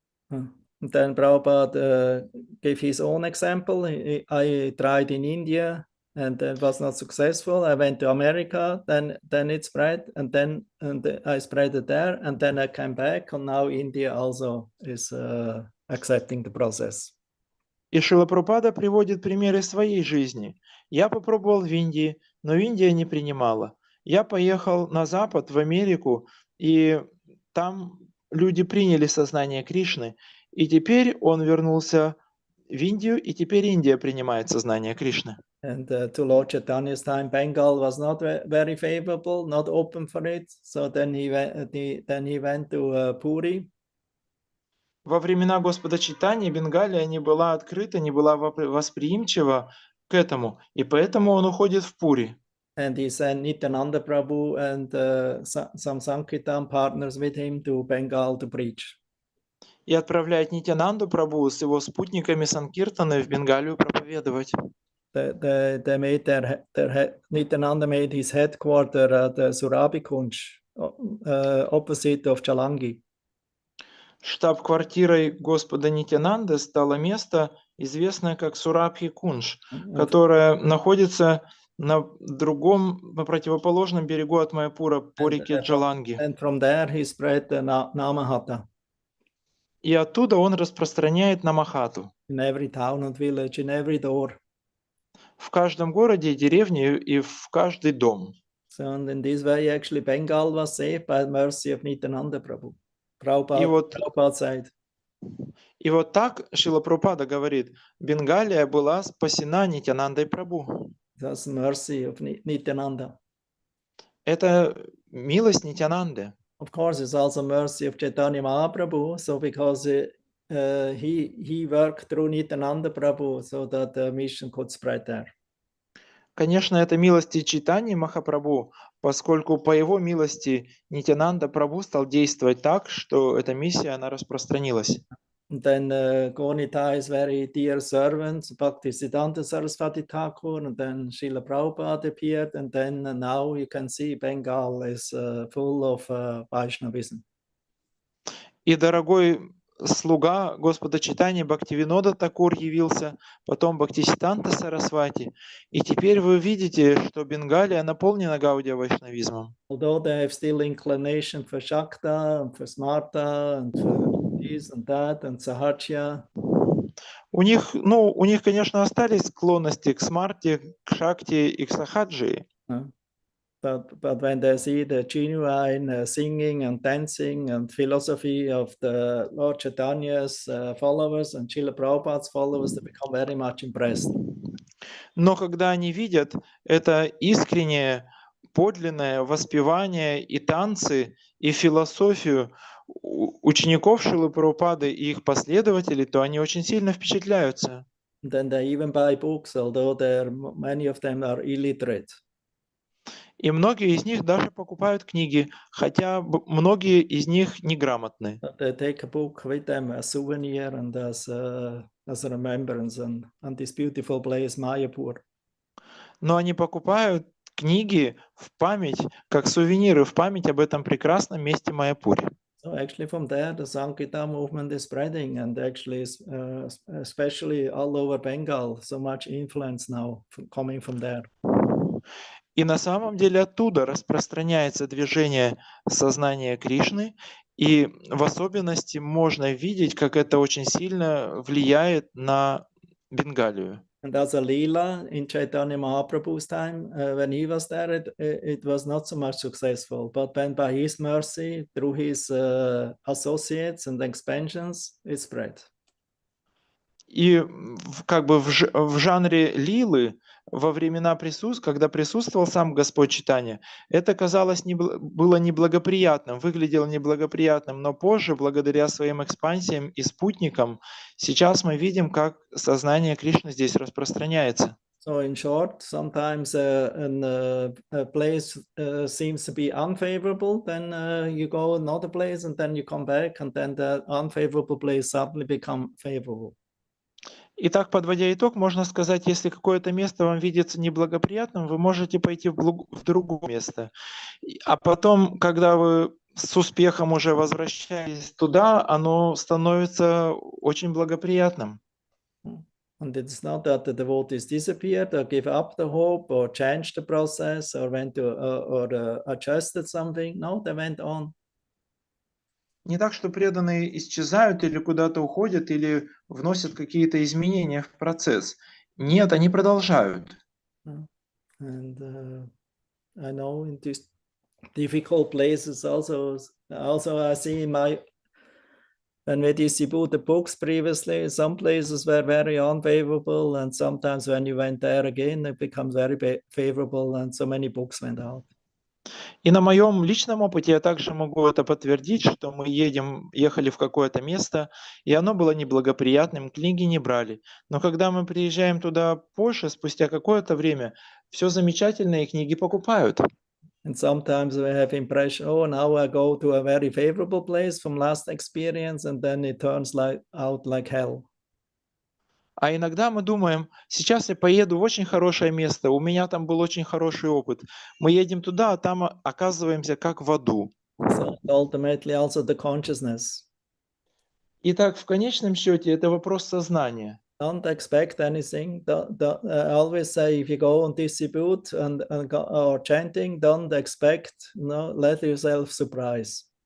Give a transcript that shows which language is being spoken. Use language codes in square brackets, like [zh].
[en] And then Prabhupada gave his own example. I tried in India and it was not successful. I went to America, then it spread, and then I spread it there, and then I came back, and now India also is accepting the process. [ru] И Шрила Прабхупада приводит примеры своей жизни. Я попробовал в Индии, но Индия не принимала. Я поехал на Запад, в Америку, и там люди приняли сознание Кришны. И теперь он вернулся в Индию, и теперь Индия принимает сознание Кришны. [en] And to Lord Chaitanya's time, Bengal was not very favorable, not open for it. So then he went to Puri. [ru] Во времена Господа Чайтаньи Бенгалия не была открыта, не была восприимчива к этому, и поэтому он уходит в Пури. [en] And he sent Nityananda Prabhu and some Sankirtan partners with him to Bengal to preach. [ru] И отправляет Нитянанду Прабху с его спутниками Санкиртаны в Бенгалию проповедовать. [en] They made Nityananda made his headquarters at Surabhikunj, opposite of Chalangi. [ru] Штаб-квартирой Господа Нитянанды стало место, известное как Сурабхи-Кунж, которое находится на противоположном берегу от Майяпура по реке Джаланги. [en] And from there he spread the Namahata. [ru] И оттуда он распространяет Намахату. [en] In every town and village, in every door. [ru] В каждом городе и деревне и в каждый дом. [en] So and in this way, actually, Bengal was saved by the mercy of Nityananda Prabhu. [ru] И вот так Шрила Прабхупада говорит, Бенгалия была спасена Нитянандой Прабху. [en] That's mercy of Nityananda. [ru] Это милость Нитянанды. [en] Of course, it's also mercy of Chaitanya Mahaprabhu. So because he worked through Nityananda Prabhu, so that the mission could spread there. [ru] Конечно, это милость и Чайтаньи Махапрабху, поскольку по его милости Нитянанда Прабху стал действовать так, что эта миссия, она распространилась. [en] And then Gaunita is very dear servant, Bhaktisiddhanta Saraswati Thakur, and then Srila Prabhupada appeared, and then now you can see Bengal is full of Vaishnavism. [ru] И дорогой слуга Господа Чайтаньи Бхактивинода Такур явился, потом Бхактисиданта Сарасвати. И теперь вы видите, что Бенгалия наполнена гаудия-вайшнавизмом. [en] Although they have still inclination for Shakta and for Smarta and for this and that and Sahaja. [ru] У них, конечно, остались склонности к смарте, к шакти и к сахаджи. [en] But when they see the genuine singing and dancing and philosophy of the Lord Chaitanya's followers and Srila Prabhupada's followers, they become very much impressed. [ru] Но когда они видят это искреннее, подлинное воспевание и танцы, и философию учеников Шрилы Прабхупады и их последователей, то они очень сильно впечатляются. [en] And then they even buy books, although many of them are illiterate. [ru] И многие из них даже покупают книги, хотя многие из них неграмотны. [en] But they take a book with them as souvenir and as a remembrance on this beautiful place, Mayapur. [ru] Но они покупают книги в память, как сувениры, в память об этом прекрасном месте Майяпуре. [en] So actually from there, the Sankirtan movement is spreading, and actually, especially all over Bengal, so much influence now coming from there. [ru] И на самом деле оттуда распространяется движение сознания Кришны, и в особенности можно видеть, как это очень сильно влияет на Бенгалию. [en] And as a Leela in Chaitanya Mahaprabhu's time, when he was there, it was not so much successful. But when by his mercy, through his associates and expansions, it spread. [ru] И как бы в жанре лилы во времена когда присутствовал сам Господь Чайтанья, это казалось было неблагоприятным, выглядело неблагоприятным, но позже, благодаря своим экспансиям и спутникам, сейчас мы видим, как сознание Кришны здесь распространяется. [en] So in short, sometimes a place seems to be unfavorable, then you go another place and then you come back and then the unfavorable place suddenly become favorable. [ru] Итак, подводя итог, можно сказать, если какое-то место вам видится неблагоприятным, вы можете пойти в другое место. А потом, когда вы с успехом уже возвращаетесь туда, оно становится очень благоприятным. [en] And it's not that the devotees disappeared or give up the hope or changed the process or went to or adjusted something. No, they went on. [ru] Не так, что преданные исчезают или куда-то уходят, или вносят какие-то изменения в процесс. Нет, они продолжают. [en] And I know in these difficult places also I see in when we distribute the books previously, some places were very unfavorable, and sometimes when you went there again, it becomes very favorable, and so many books went out. [ru] И на моем личном опыте я также могу это подтвердить, что мы ехали в какое-то место, и оно было неблагоприятным, книги не брали. Но когда мы приезжаем туда позже, спустя какое-то время, все замечательно, и книги покупают. [en] And sometimes we have impression, oh, now I go to a very favorable place from last experience, and then it turns out like hell. [ru] А иногда мы думаем, сейчас я поеду в очень хорошее место, у меня там был очень хороший опыт. Мы едем туда, а там оказываемся как в аду. [en] So ultimately also the consciousness. [ru] Итак, в конечном счете это вопрос сознания. [en] Don't expect anything. I always say, if you go and distribute or chanting, don't expect, let yourself surprise.